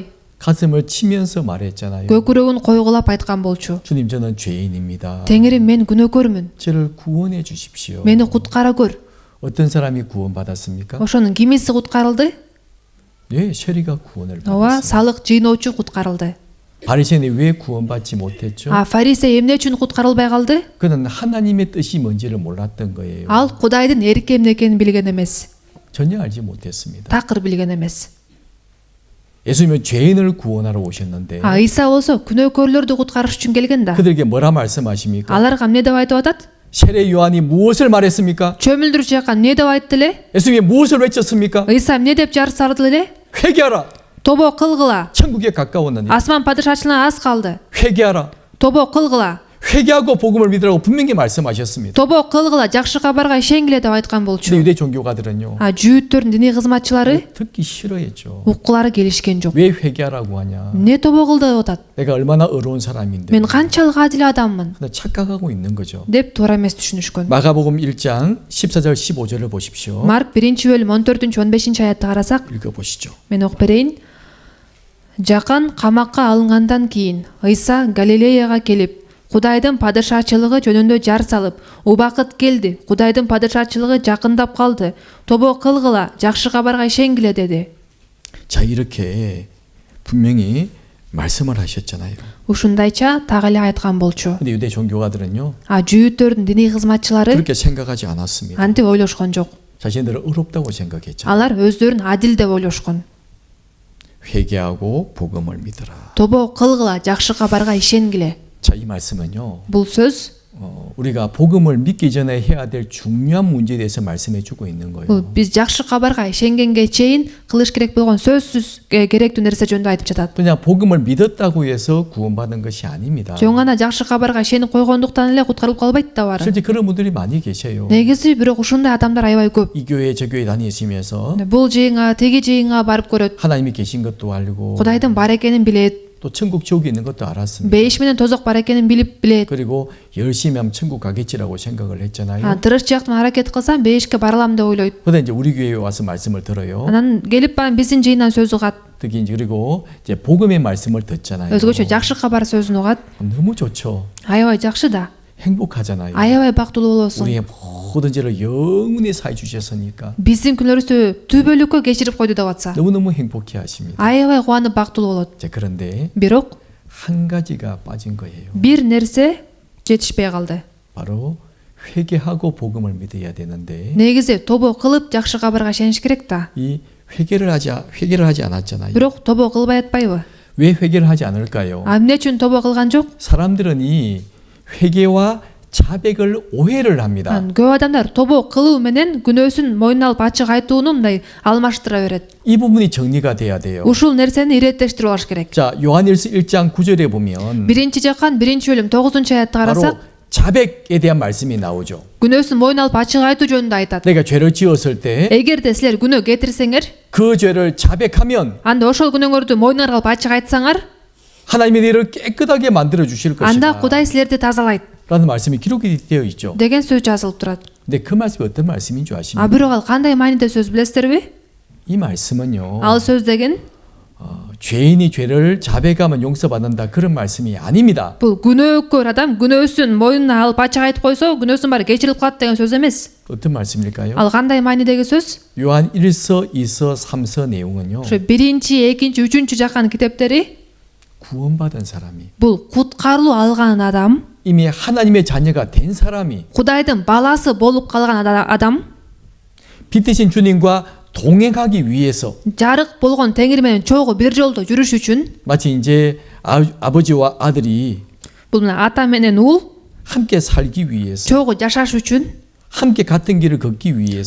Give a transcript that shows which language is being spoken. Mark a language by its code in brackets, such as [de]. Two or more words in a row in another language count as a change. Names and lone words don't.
[ko] 가슴을 치면서 말했잖아요. [ky] көкүрөгүн койгулап айткан болчу. [ko] 주님 저는 죄인입니다. [ky] Теңирим, мен күнөөкөрмүн. [ko] 저를 구원해 주십시오. [ky] Мени куткара көр. [ko] 어떤 사람이 구원받았습니까? [ky] Ошонун кимиси куткарылды? [ko] 네, 세리가 구원을 [ky] Ооба, [ko] 받았어요. [ky] салык жыйноочу куткарылды. [ko] 바리새인이 왜 구원받지 못했죠? [ky] Фарисей эмне үчүн куткарылбай калды? [ko] 그는 하나님의 뜻이 뭔지를 몰랐던 거예요. [ky] Ал Кудайдын эрки эмне экенин билген эмес. [ko] 전혀 알지 못했습니다. [ky] Такыр билген эмес. [ko] 예수님은 죄인을 구원하러 오셨는데 [ky] Ыйса болсо күнөөкөрлөрдү куткарыш үчүн келген да. [ko] 그들에게 뭐라 말씀하십니까? [ky] Аларга эмне деп айтып атат? [ko] 세례 요한이 무엇을 말했습니까? [ky] Чөмүлдүрчү жакка эмне деп айтты эле? [ko] 예수님이 무엇을 외쳤습니까? [ky] Ыйса эмне деп жар сарды эле? [ko] 회개하라. [ky] Тобо кылгыла. [ko] 천국에 가까웠느니. [ky] Асман падышачылыгына аз калды. [ko] 회개하라. [ky] Тобо кылгыла. [ko] 회개하고 복음을 믿으라고 분명히 말씀하셨습니다. [ky] Тобо кылгыла, жакшы кабарга ишенгиле деп айткан [ko] 근데 [ky] болчу. [ko] 유대 종교가들은요. [ky] Жүйүттөрдүн диний кызматчылары [ko] 듣기 싫어했죠. [ky] уккулары келишкен жок. [ko] 왜 회개하라고 하냐? [ky] Эмне тобо кыл деп атат? [ko] 내가 얼마나 어려운 사람인데. [ky] Мен канчалык адил адаммын [ko] 근데 착각하고 있는 거죠. [ky] деп туура эмес түшүнүшкөн. [ko] 마가복음 1장 14절 15절을 보십시오. [ky] Марк 1-бөлүм 14-15 аятты карасак, [ko] 읽어보시죠. [ky] мен окуп берейин. Жакан камакка алынгандан кийин Ыйса Галилеяга келип, Кудайдын падышачылыгы жөнүндө жар салып, убакыт келди, Кудайдын падышачылыгы жакындап калды. Тобо кылгыла, жакшы кабарга ишенгиле деди. [ko] 자, 이렇게 분명히 말씀을 하셨잖아요. [ky] Ушундайча так эле айткан болчу. [ko] 근데 유대 종교가들은요. [ky] Жүйүттөрдүн диний кызматчылары [ko] 그렇게 생각하지 않았습니다. [ky] антип ойлошкон жок. [ko] 자신들은 어렵다고 생각했죠. [ky] Алар өздөрүн адил деп ойлошкон. [ko] 회개하고 복음을 믿으라. [ky] Тобо кылгыла, жакшы кабарга ишенгиле. [ko] 자, 이 말씀은요. [ky] Бул сөз [ko] 우리가 복음을 믿기 전에 해야 될 중요한 문제에 대해서 말씀해 주고 있는 [ky] бул [ko] 거예요. [ky] биз жакшы кабарга ишенгенге чейин кылыш керек болгон сөзсүз керектүү нерсе жөнүндө айтып жатат. [ko] 그냥 복음을 믿었다고 해서 구원받은 것이 아닙니다. [ky] Жөн гана жакшы кабарга ишенип койгондуктан эле куткарылып калбайт да баары. [ko] 실제 그런 분들이 많이 계세요. [ky] Негизи бирок ушундай адамдар аябай көп. [ko] 이 교회 저 교회 다니시면서 [ky] Бул жыйынга, теги жыйынга барып көрөт. [ko] 하나님이 계신 것도 알고 [ky] Кудайдын бар экенин билет. [ko] 또 천국 지옥이 있는 것도 알았습니다. [ky] Бейиш менен тозок бар экенин билет. [ko] 그리고 열심히 하면 천국 가겠지라고 생각을 했잖아요. [ky] Тырыш жактан аракет кылсам бейишке баралам деп ойлойт. [ko] 근데 이제 우리 교회에 와서 말씀을 들어요. [ky] Анан келип баян биздин жыйындан сөз угат. [ko] 특히 이제 그리고 이제 복음의 말씀을 듣잖아요. [ky] Өзгөчө жакшы кабар сөзүн угат. [ko] 너무 좋죠. [ky] Аябай жакшы да. [ko] 행복하잖아요. [ky] Аябай бактылуу болосуң. [ko] 우리의 모든 죄를 영원히 사해 주셨으니까 [ky] Биздин күнөөбүздү түбөлүккө кечирип койду деп атса. [ko] 너무너무 행복해 하십니다. [ky] Аябай кубанып бактылуу болот. [ko] 자, 그런데 [ky] Бирок [ko] 한 가지가 빠진 거예요. [ky] бир нерсе жетишпей калды. [ko] 바로 회개하고 복음을 믿어야 되는데 [ky] Негизи тобо кылып жакшы кабарга ишениш керек да. [ko] 이 회개를 하지 않았잖아요. [ky] Бирок тобо кылбай атпайбы? [ko] 왜 회개를 하지 않을까요? [ky] Эмне үчүн тобо кылган жок? [ko] 사람들은 이 회개와 자백을 오해를 합니다. [ky] Көп адамдар тобо кылуу менен күнөөсүн мойнуна алып ачык айтууну мындай алмаштыра берет. [ko] 이 부분이 정리가 돼야 돼요. [ky] Ушул нерсени иреттештирип алыш керек. [ko] 자, 요한일서 1장 9절에 보면 [ky] Биринчи жаккан 1-бөлүм 9-аятты [ko] 바로 [ky] карасак, [ko] 자백에 대한 말씀이 나오죠. [ky] күнөөсүн мойнуна алып ачык айтуу жөнүндө айтат. [ko] 내가 죄를 지었을 때 [ky] Эгерде силер күнөө кетирсеңер, [ko] 그 죄를 자백하면 [ky] анда ошол күнөөңөрдү мойнуңарга алып ачык айтсаңар, [ko] 하나님이 너를 깨끗하게 만들어 주실 [ky] анда [ko] 것이다. [ky] Кудай силерди тазалайт [ko] 라는 말씀이 기록이 되어 있죠. [ky] деген сөз жазылып турат. [ko] 근데 그 말씀이 어떤 말씀인 줄 아십니까? [ky] Бирок ал кандай мааниде сөз билесиздерби? [ko] 이 말씀은요. [ky] Ал сөз деген [ko] 죄인이 죄를 자백하면 용서받는다 그런 말씀이 아닙니다. [ky] бул күнөөкөр адам күнөөсүн мойнуна алып ачык айтып койсо, күнөөсүн баары кечирилип калат деген сөз эмес. [ko] 어떤 말씀일까요? [ky] Ал кандай маанидеги сөз? [ko] 요한 1서, 2서, 3서 내용은요. [ky] Ошо 1-чи, 2-чи, 3-чү жаккан китептери [ko] 구원받은 사람이 [ky] бул куткарылуу алган адам, [ko] 이미 하나님의 자녀가 된 사람이 [ky] Кудайдын баласы болуп калган адам, [ko] 빛 대신 주님과 동행하기 위해서 [ky] жарык болгон Теңир менен чогуу бир жолдо жүрүш үчүн, [ko] 마치 이제 아버지와 아들이 [ky] бул мына ата менен уул [ko] 함께 살기 위해서 [ky] чогуу жашаш үчүн, [ko] 함께 같은 길을 걷기 위해서